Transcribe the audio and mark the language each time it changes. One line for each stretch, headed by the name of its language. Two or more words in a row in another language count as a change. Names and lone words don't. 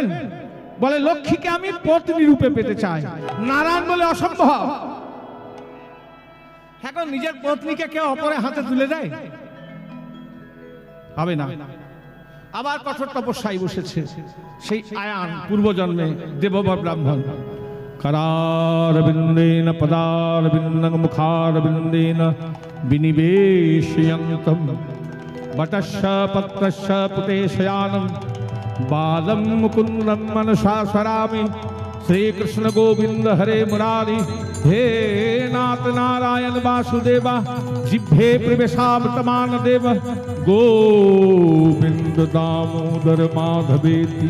Bangla: বলে লক্ষ্মীকে আমি পত্নী রূপে পেতে চাই। নারায়ণ বলে অসম্ভব। এখন নিজের পত্নীকে কেউ অপরের হাতে তুলে দেয়? হবে না। আবার কঠোর তপস্যায় বসেছে সেই আয়ান, পূর্বজন্মে দেববর ব্রাহ্মণ।
Sanskrit: करारविन्देन पदारविन्दं मुखारविन्देन विनिवेशयन्तं वटश्च पत्रश्च पुतेशयानं बालं मुकुन्दं मनसा स्मरामि। श्रीकृष्ण गोविंद हरे मुरारी, हे नाथ नारायण वासुदेवा, जिह्वे प्रवेशावर्तमान देव, गोविंद दामोदर माधवेति।